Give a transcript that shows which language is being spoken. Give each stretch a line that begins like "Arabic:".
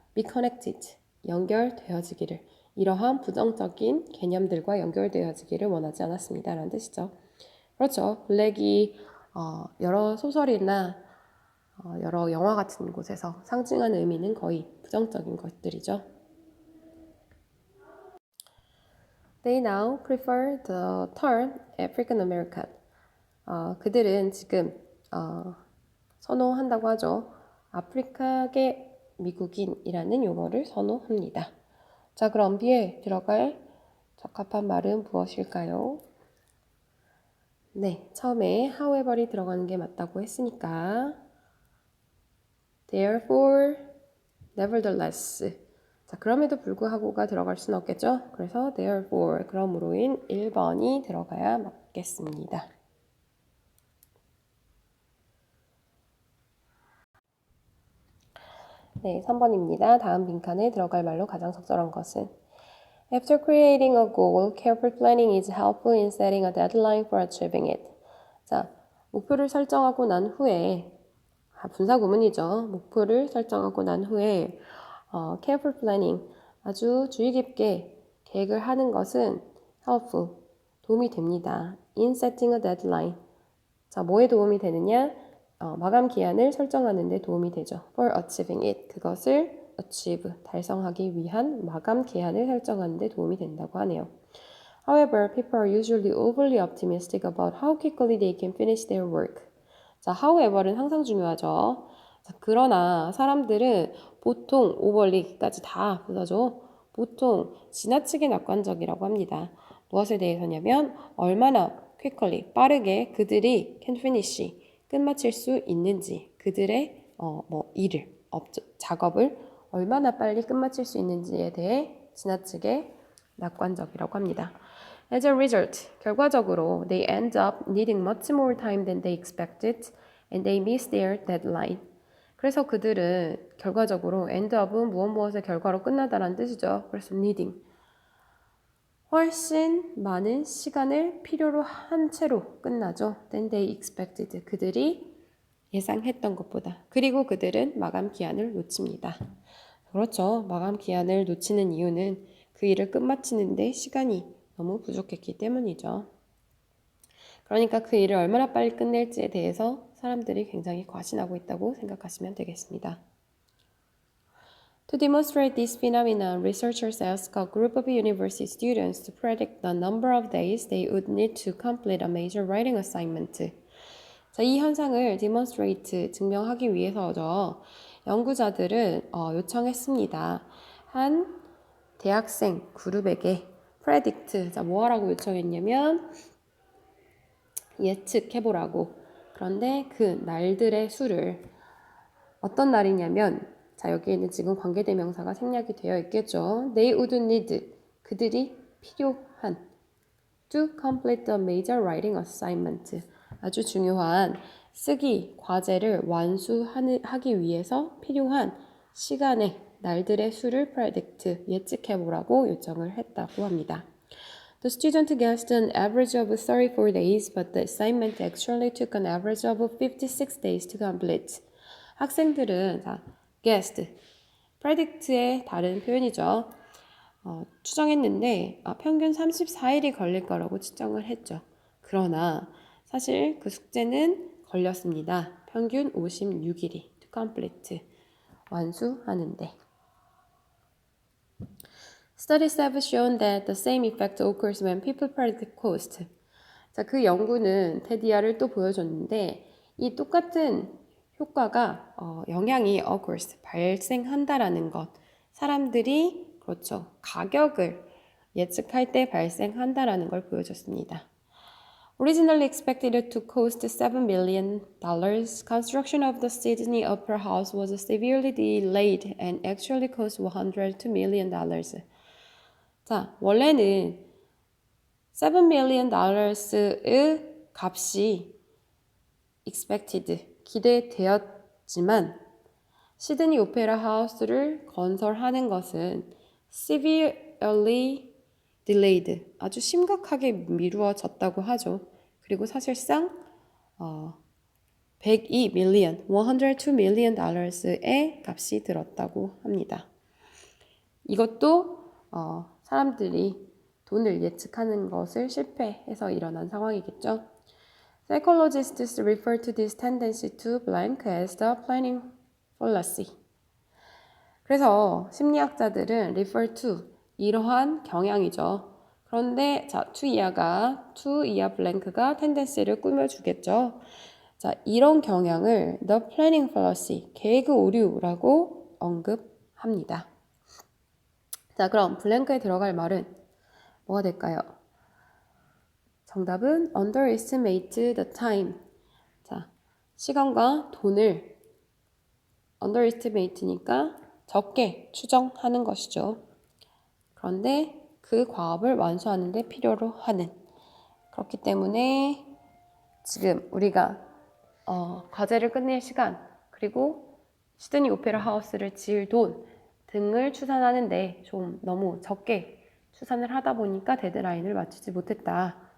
English: be connected,
Korean: 연결되어지기를, 이러한 부정적인 개념들과 연결되어지기를 원하지 않았습니다. 라는 뜻이죠. 그렇죠. 블랙이 여러 소설이나 여러 영화 같은 곳에서 상징하는 의미는 거의 부정적인 것들이죠.
English: They now prefer the term African American.
Korean: 그들은 지금 선호한다고 하죠. 아프리카계 미국인이라는 용어를 선호합니다. 자, 그럼 B에 들어갈 적합한 말은 무엇일까요? 네, 처음에 however이 들어가는 게 맞다고 했으니까 therefore, nevertheless. 자, 그럼에도 불구하고가 들어갈 수는 없겠죠? 그래서 therefore, 그러므로인 1번이 들어가야 맞겠습니다. 네, 3번입니다. 다음 빈칸에 들어갈 말로 가장 적절한 것은
English: After creating a goal, careful planning is helpful in setting a deadline for achieving it.
Korean: 자, 목표를 설정하고 난 후에 분사 구문이죠. 목표를 설정하고 난 후에
English: careful planning,
Korean: 아주 주의 깊게 계획을 하는 것은 helpful, 도움이 됩니다.
English: In setting a deadline.
Korean: 자, 뭐에 도움이 되느냐? 마감 기한을 설정하는 데 도움이 되죠.
English: For achieving it.
Korean: 그것을 achieve, 달성하기 위한 마감 기한을 설정하는 데 도움이 된다고 하네요.
English: However, people are usually overly optimistic about how quickly they can finish their work.
Korean: 자, however는 항상 중요하죠. 자, 그러나 사람들은 보통 overly까지 다 보다죠. 보통 지나치게 낙관적이라고 합니다. 무엇에 대해서냐면 얼마나 quickly, 빠르게 그들이 can finish, 끝마칠 수 있는지, 그들의 일을, 작업을 얼마나 빨리 끝마칠 수 있는지에 대해 지나치게 낙관적이라고 합니다.
English: As a result,
Korean: 결과적으로
English: they end up needing much more time than they expected and they miss their deadline.
Korean: 그래서 그들은 결과적으로 end up은 무엇의 결과로 끝나다라는 뜻이죠. 그래서 needing. 훨씬 많은 시간을 필요로 한 채로 끝나죠.
English: Than they expected.
Korean: 그들이 예상했던 것보다. 그리고 그들은 마감 기한을 놓칩니다. 그렇죠. 마감 기한을 놓치는 이유는 그 일을 끝마치는데 시간이 너무 부족했기 때문이죠. 그러니까 그 일을 얼마나 빨리 끝낼지에 대해서 사람들이 굉장히 과신하고 있다고 생각하시면 되겠습니다.
English: To demonstrate this phenomenon, researchers asked a group of university students to predict the number of days they would need to complete a major writing assignment.
Korean: 자, 이 현상을 demonstrate, 증명하기 위해서죠. 연구자들은 요청했습니다. 한 대학생 그룹에게 predict, 자, 뭐 하라고 요청했냐면 예측해보라고. 그런데 그 날들의 수를 어떤 날이냐면 자, 여기에는 지금 관계대명사가 생략이 되어 있겠죠.
English: They would need,
Korean: 그들이 필요한
English: to complete the major writing assignment,
Korean: 아주 중요한 쓰기 과제를 완수하기 위해서 필요한 시간의 날들의 수를 predict, 예측해보라고 요청을 했다고 합니다.
English: The student guessed an average of 34 days, but the assignment actually took an average of 56 days to complete.
Korean: 학생들은 자, guessed, predict의 다른 표현이죠. 추정했는데 평균 34일이 걸릴 거라고 추정을 했죠. 그러나 사실 그 숙제는 걸렸습니다. 평균 56일이
English: to complete,
Korean: 완수하는데.
English: Studies have shown that the same effect occurs when people predict cost.
Korean: 자, 그 연구는 테디아를 또 보여줬는데 이 똑같은 효과가 영향이 occurs, 발생한다라는 것. 사람들이 그렇죠. 가격을 예측할 때 발생한다라는 걸 보여줬습니다.
English: Originally expected to cost $7 million, construction of the Sydney Opera House was severely delayed and actually cost $102 million.
Korean: 자, 원래는 $7 million의 값이 expected, 기대되었지만 시드니 오페라 하우스를 건설하는 것은
English: severely delayed,
Korean: 아주 심각하게 미루어졌다고 하죠. 그리고 사실상 102 million 달러의 값이 들었다고 합니다. 이것도 사람들이 돈을 예측하는 것을 실패해서 일어난 상황이겠죠.
English: Psychologists refer to this tendency to blank as the planning fallacy.
Korean: 그래서 심리학자들은 refer to, 이러한 경향이죠. 그런데 자, to 이하 blank가 tendency를 꾸며주겠죠. 자, 자, 이런 경향을 the planning fallacy, 계획 오류라고 언급합니다. 자, 그럼 블랭크에 들어갈 말은 뭐가 될까요?
English: 정답은 underestimate the time.
Korean: 자, 시간과 돈을 underestimate니까 적게 추정하는 것이죠. 그런데 그 과업을 완수하는 데 필요로 하는. 그렇기 때문에 지금 우리가 과제를 끝낼 시간, 그리고 시드니 오페라 하우스를 지을 돈 등을 추산하는데 좀 너무 적게 추산을 하다 보니까 데드라인을 맞추지 못했다.